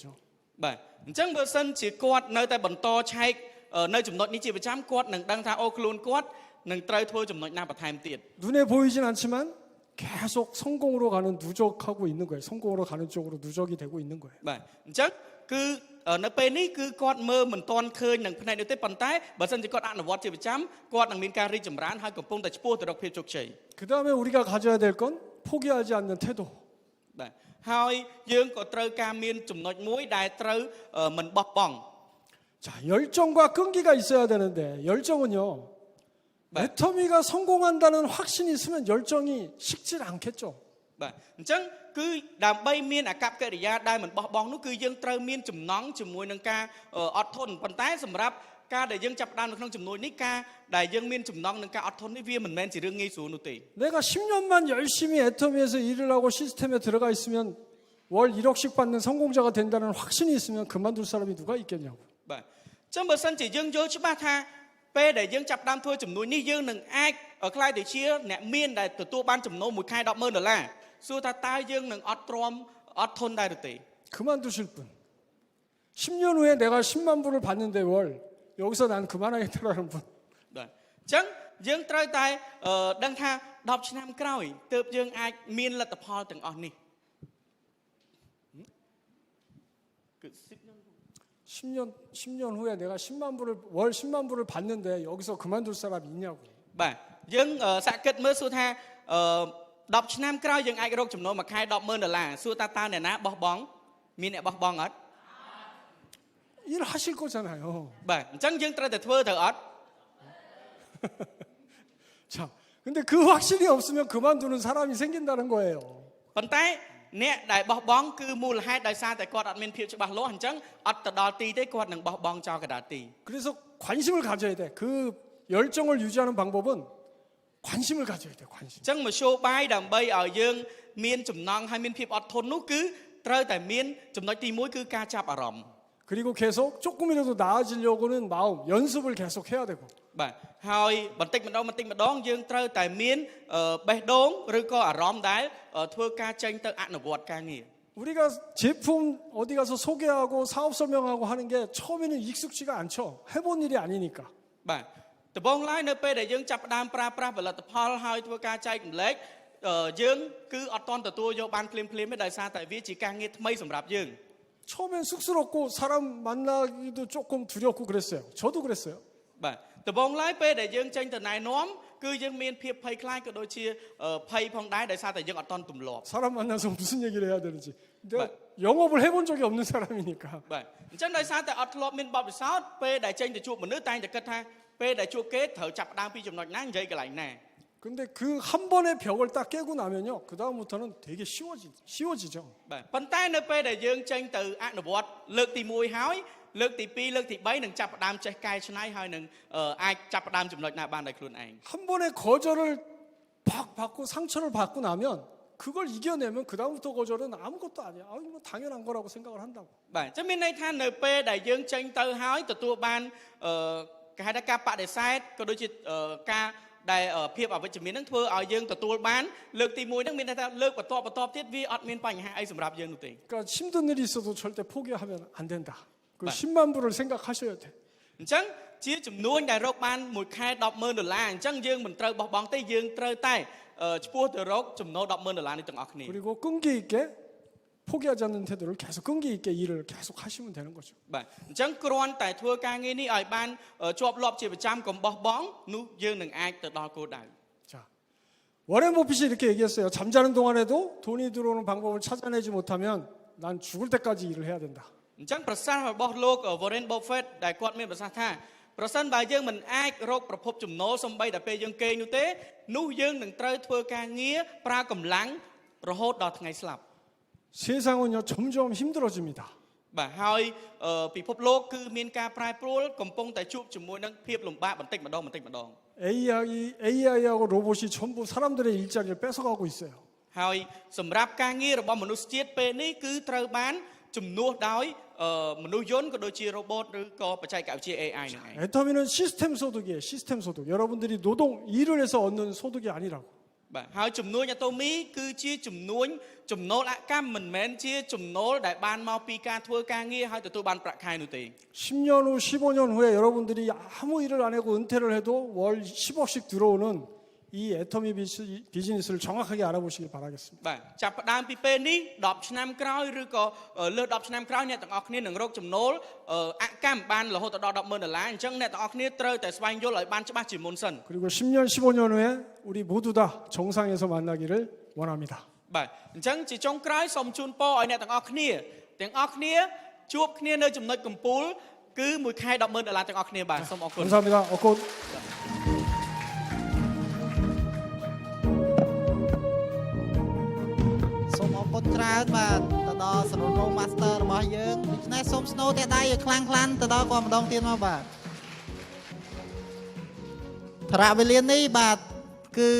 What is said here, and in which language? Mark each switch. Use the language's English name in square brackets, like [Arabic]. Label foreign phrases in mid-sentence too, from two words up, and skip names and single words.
[Khmer] បាទអញ្ចឹងបើសិនជាគាត់នៅតែបន្តឆែកនៅចំណុចនេះជាប្រចាំគាត់នឹងដឹងថាអូខ្លួនគាត់នឹងត្រូវធ្វើចំណុចណាបន្ថែមទៀត [Korean] 눈에 보이진 않지만 계속 성공으로 가는 누적하고 있는 거예요. 성공으로 가는 쪽으로 누적이 되고 있는 거예요. [Khmer] បាទអញ្ចឹងគឺនៅពេលនេះគឺគាត់មើលមិនទាន់ឃើញនឹងផ្នែកនេះទេប៉ុន្តែបើសិនជាគាត់អនុវត្តជាប្រចាំគាត់នឹងមានការរីកចម្រើនហើយកំពុងតែឆ្ពោះទៅរកភាពជោគជ័យ [Korean] 그다음에 우리가 가져야 될 건 포기하지 않는 태도. [Khmer] បាទហើយយើងក៏ត្រូវការមានចំណុចមួយដែលត្រូវមិនបោះបង់ [Korean] 자, 열정과 끈기가 있어야 되는데 열정은요. 네. 애터미가 성공한다는 확신이 있으면 열정이 식질 않겠죠. [Khmer] បាទអញ្ចឹងគឺដើម្បីមានអាកប្បកិរិយាដែលមិនបោះបង់នោះគឺយើងត្រូវមានចំណងជាមួយនឹងការអត់ធន់ប៉ុន្តែសម្រាប់ការដែលយើងចាប់ផ្ដើមនៅក្នុងចំនួននេះការដែលយើងមានចំណងនឹងការអត់ធន់នេះវាមិនមែនជារឿងងាយស្រួលនោះទេ [Korean] 내가 10년만 열심히 애터미에서 일을 하고 시스템에 들어가 있으면 월 1억씩 받는 성공자가 된다는 확신이 있으면 그만둘 사람이 누가 있겠냐고. [Khmer] បាទចឹងបើសិនជាយើងយល់ច្បាស់ថាពេលដែលយើងចាប់ផ្ដើមធ្វើចំនួននេះយើងនឹងអាចខ្លាយទៅជាអ្នកមានដែលទទួលបានចំណូលមួយខែ $10,000 សួរថាតើយើងនឹងអត់ទ្រាំអត់ធន់ដែរឬទេ [Korean] 그만두실 분. 10년 후에 내가 10만 불을 받는데 월 여기서 난 그만하겠다라는 분. [Khmer] បាទអញ្ចឹងយើងត្រូវតែដឹងថា10ឆ្នាំក្រោយទើបយើងអាចមានលទ្ធផលទាំងអស់នេះគឺ [Korean] 10년 후에 내가 10월 10만 불을 받는데 여기서 그만둘 사람이 있냐고. [Khmer] បាទយើងសាកគិតមើលសួរថា10ឆ្នាំក្រោយយើងអាចរកចំណូលមួយខែ$10,000 សួរតើអ្នកណាបោះបង់មានអ្នកបោះបង់អត់ [Korean] 일하실 거잖아요. [Khmer] បាទអញ្ចឹងយើងត្រូវតែធ្វើទៅអត់ [Korean] 자, 근데 그 확신이 없으면 그만두는 사람이 생긴다는 거예요. [Khmer] ប៉ុន្តែអ្នកដែលបោះបង់គឺមូលហេតុដោយសារតែគាត់អត់មានភាពច្បាស់លាស់អញ្ចឹងអត់ទៅដល់ទីទេគាត់នឹងបោះបង់ចោលកណ្ដាលទី [Korean] 그래서 관심을 가져야 돼. 그 열정을 유지하는 방법은 관심을 가져야 돼. 관심. [Khmer] អញ្ចឹងមធ្យោបាយដើម្បីឲ្យយើងមានចំណងហើយមានភាពអត់ធន់នោះគឺត្រូវតែមានចំណុចទី1គឺការចាប់អារម្មណ៍ [Korean] 그리고 계속 조금이라도 나아지려고는 마음, 연습을 계속 해야 되고. [Khmer] បាទហើយបន្តិចម្ដងយើងត្រូវតែមានបេះដូងឬក៏អារម្មណ៍ដែលធ្វើការចេញទៅអនុវត្តការងារ [Korean] 우리가 제품 어디 가서 소개하고 사업 설명하고 하는 게 처음에는 익숙지가 않죠. 해본 일이 아니니까. [Khmer] បាទដំបូងឡើយនៅពេលដែលយើងចាប់ផ្ដើមប្រើប្រាស់ផលិតផលហើយធ្វើការចែករំលែកយើងគឺអត់ទាន់ទទួលយកបានភ្លាមៗទេដោយសារតែវាជាការងារថ្មីសម្រាប់យើង [Korean] 처음엔 쑥스럽고 사람 만나기도 조금 두렵고 그랬어요. 저도 그랬어요. [Khmer] បាទដំបូងឡើយពេលដែលយើងចេញទៅណែនាំគឺយើងមានភាពភ័យខ្លាចក៏ដូចជាភ័យផងដែរដោយសារតែយើងអត់ទាន់ទម្លាប់ [Korean] 사람 만나서 무슨 얘기를 해야 되는지. 내가 영업을 해본 적이 없는 사람이니까. [Khmer] បាទអញ្ចឹងដោយសារតែអត់ធ្លាប់មានបទពិសោធន៍ពេលដែលចេញទៅជួបមនុស្សតែងតែគិតថាពេលដែលជួបគេត្រូវចាប់ផ្ដើមពីចំណុចណានិយាយកន្លែងណា [Korean] 근데 그 한 번의 벽을 딱 깨고 나면요. 그 다음부터는 되게 쉬워지죠. [Khmer] បាទប៉ុន្តែនៅពេលដែលយើងចេញទៅអនុវត្តលើកទី1ហើយលើកទី2លើកទី3នឹងចាប់ផ្ដើមចេះកែច្នៃហើយនឹងអាចចាប់ផ្ដើមចំណុចណាបានដោយខ្លួនឯង [Korean] 한 번의 거절을 팍 받고 상처를 받고 나면 그걸 이겨내면 그 다음부터 거절은 아무것도 아니야. 아, 뭐 당연한 거라고 생각을 한다고. [Khmer] បាទអញ្ចឹងមានន័យថានៅពេលដែលយើងចេញទៅហើយទទួលបានគេហៅថាការបដិសេធក៏ដូចជាការដែលភាពអវិជ្ជមាននឹងធ្វើឲ្យយើងទទួលបានលើកទី1នឹងមានន័យថាលើកបន្តទៀតវាអត់មានបញ្ហាអីសម្រាប់យើងនោះទេ [Korean] 그러니까 힘든 일이 있어도 절대 포기하면 안 된다. 그 네. 10만 불을 생각하셔야 돼. [Khmer] អញ្ចឹងជាចំនួនដែលរកបានមួយខែ$10,000អញ្ចឹងយើងមិនត្រូវបោះបង់ទេយើងត្រូវតែឆ្ពោះទៅរកចំណូល$10,000នេះទាំងអស់គ្នា [Korean] 그리고 끈기 있게 포기하지 않는 태도를 계속 끈기 있게 일을 계속 하시면 되는 거죠. [Khmer] បាទអញ្ចឹងគ្រាន់តែធ្វើការងារនេះឲ្យបានជាប់លាប់ជាប្រចាំកុំបោះបង់នោះយើងនឹងអាចទៅដល់គោលដៅ [Korean] 자, 워렌 버핏이 이렇게 얘기했어요. 잠자는 동안에도 돈이 들어오는 방법을 찾아내지 못하면 난 죽을 때까지 일을 해야 된다. [Khmer] អញ្ចឹងប្រសាសន៍របស់លោក Warren Buffett ដែលគាត់មានប្រសាសន៍ថាប្រសិនបើយើងមិនអាចរកប្រភពចំណូលសំបីតែពេលយើងគេងនោះទេនោះយើងនឹងត្រូវធ្វើការងារប្រើកម្លាំងរហូតដល់ថ្ងៃស្លាប់ [Korean] 세상은요 점점 힘들어집니다. [Khmer] បាទហើយពិភពលោកគឺមានការប្រែប្រួលកំពុងតែជួបជាមួយនឹងភាពលំបាកបន្តិចម្ដង [Korean] AI하고 로봇이 전부 사람들의 일자리를 뺏어가고 있어요. [Khmer] ហើយសម្រាប់ការងាររបស់មនុស្សជាតិពេលនេះគឺត្រូវបានជំនួសដោយមនុស្សយន្តក៏ដូចជា robot ឬក៏បច្ចេកវិទ្យា AI ហ្នឹងឯង [Korean] 애터미는 시스템 소득이에요. 시스템 소득. 여러분들이 노동 일을 해서 얻는 소득이 아니라고. [Khmer] បាទហើយចំនួនអាតូមីគឺជាចំនួនចំណូលអកម្មមិនមែនជាចំណូលដែលបានមកពីការធ្វើការងារហើយទទួលបានប្រាក់ខែនោះទេ [Korean] 10년 후, 15년 후에 여러분들이 아무 일을 안 하고 은퇴를 해도 월 10억씩 들어오는 이 애터미 비즈니스를 정확하게 알아보시길 바라겠습니다. [Khmer] បាទចាប់ផ្ដើមពីពេលនេះ10ឆ្នាំក្រោយឬក៏លើ10ឆ្នាំក្រោយអ្នកទាំងអស់គ្នានឹងរកចំណូលអកម្មបានរហូតដល់$10,000អញ្ចឹងអ្នកទាំងអស់គ្នាត្រូវតែស្វែងយល់ឲ្យបានច្បាស់ជាមុនសិន [Korean] 그리고 10년, 15년 후에 우리 모두 다 정상에서 만나기를 원합니다. [Khmer] បាទអញ្ចឹងជាចុងក្រោយសូមជូនពរឲ្យអ្នកទាំងអស់គ្នាជួបគ្នានៅចំណុចកំពូលគឺមួយខែ$10,000ទាំងអស់គ្នាបាទសូមអរគុណ [Korean] 감사합니다. 어꽃. [Khmer] សូមអរគុណច្រើនបាទទៅដល់សរុបរង Master របស់យើងដូច្នេះសូមស្នូតែដៃឲ្យខ្លាំងៗទៅដល់គាត់ម្ដងទៀតមកបាទถរៈវេលានេះបាទគឺ